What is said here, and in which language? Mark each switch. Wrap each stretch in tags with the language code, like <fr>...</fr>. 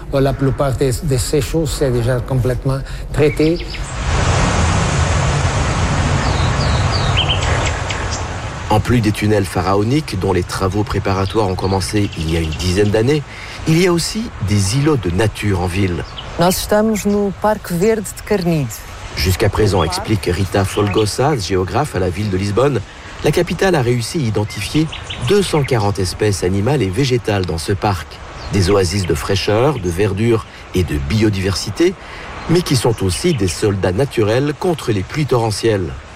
<fr>La plupart de ces choses, c'est déjà complètement traité. En plus des tunnels pharaoniques, dont les travaux préparatoires ont commencé il y a une dizaine d'années, il y a aussi des îlots de nature en ville.</fr> <pt>Nós estamos no Parque Verde de Carnide.</pt> <fr>Jusqu'à présent, explique Rita Folgosa, géographe à la ville de Lisbonne, la capitale a réussi à identifier 240 espèces animales et végétales dans ce parc. Des oasis de fraîcheur, de verdure et de biodiversité, mais qui sont aussi des soldats naturels contre les pluies torrentielles.</fr>